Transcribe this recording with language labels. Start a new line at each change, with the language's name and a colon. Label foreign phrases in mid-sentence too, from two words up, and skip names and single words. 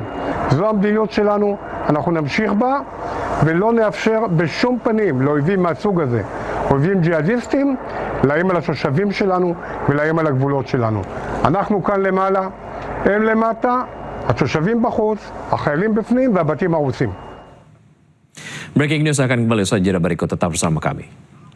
Hebrew: זו המדיניות שלנו, אנחנו נמשיך בה, ולא נאפשר בשום פנים לאויבים מהסוג הזה, אויבים ג'יהאדיסטים, לאיים על התושבים שלנו ולאיים על הגבולות שלנו. אנחנו כאן למעלה, הם למטה, התושבים בחוץ, החיילים בפנים והבתים הרוסים.
English: Breaking news
Indonesian: akan kembali saja berikut, tetap bersama kami.